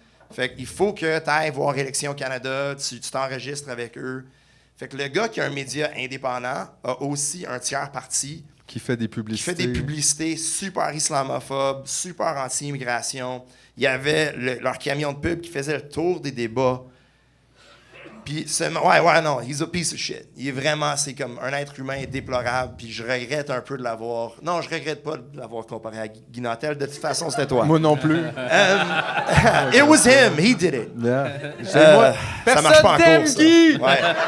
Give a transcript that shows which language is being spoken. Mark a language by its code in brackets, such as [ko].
[fr] Fait qu'il faut que tu ailles voir Élections Canada, tu t'enregistres avec eux. Fait que le gars qui a un média indépendant a aussi un tiers parti qui fait des publicités. Super islamophobes, super anti-immigration. Il y avait leur camion de pub qui faisait le tour des débats. Puis, non, [en] he's a piece of shit. [fr] Il est vraiment, c'est comme un être humain déplorable, puis je regrette un peu de l'avoir... Non, je regrette pas de l'avoir comparé à Guy Nantel. De toute façon, c'était toi. Moi non plus. [en] It was him, he did it. Yeah. [fr] Ça marche pas encore, ça. Guy! Ouais.